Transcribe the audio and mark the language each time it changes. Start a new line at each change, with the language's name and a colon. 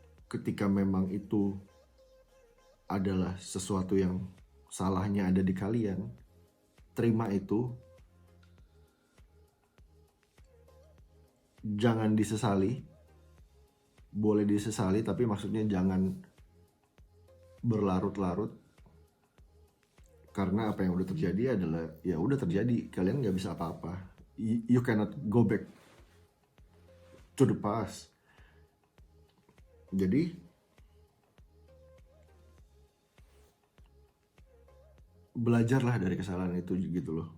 Indonesian: Ketika memang itu adalah sesuatu yang salahnya ada di kalian, terima itu, jangan disesali. Boleh disesali, tapi maksudnya jangan berlarut-larut, karena apa yang udah terjadi adalah ya udah terjadi, kalian nggak bisa apa-apa.
English: You cannot go back to the past.
Indonesian: Jadi belajarlah dari kesalahan itu gitu loh.